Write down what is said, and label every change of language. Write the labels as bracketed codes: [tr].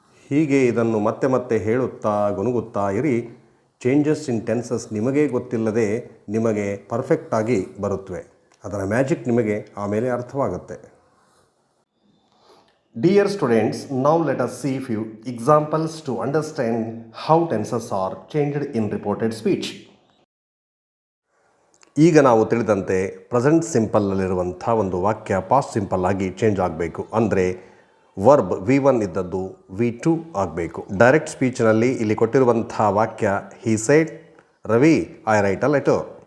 [kn] ಹೀಗೆ ಇದನ್ನು ಮತ್ತೆ ಮತ್ತೆ ಹೇಳುತ್ತಾ ಗುನುಗುತ್ತಾ ಇರಿ. [en] changes in tenses [kn] ನಿಮಗೇ ಗೊತ್ತಿಲ್ಲದೆ ನಿಮಗೆ ಪರ್ಫೆಕ್ಟಾಗಿ ಬರುತ್ತವೆ. ಅದರ ಮ್ಯಾಜಿಕ್ ನಿಮಗೆ ಆಮೇಲೆ ಅರ್ಥವಾಗುತ್ತೆ. [en] Dear students, now let us see few examples to understand how tenses are changed in reported speech. [kn] ಈಗ ನಾವು ತಿಳಿದಂತೆ ಪ್ರೆಸೆಂಟ್ ಸಿಂಪಲ್ನಲ್ಲಿರುವಂಥ ಒಂದು ವಾಕ್ಯ ಪಾಸ್ಟ್ ಸಿಂಪಲ್ ಆಗಿ ಚೇಂಜ್ ಆಗಬೇಕು. ಅಂದರೆ ವರ್ಬ್ V1 ಇದ್ದದ್ದು V2 ಆಗಬೇಕು. ಡೈರೆಕ್ಟ್ ಸ್ಪೀಚ್ನಲ್ಲಿ ಇಲ್ಲಿ ಕೊಟ್ಟಿರುವಂಥ ವಾಕ್ಯ [en] He said Ravi I write a letter.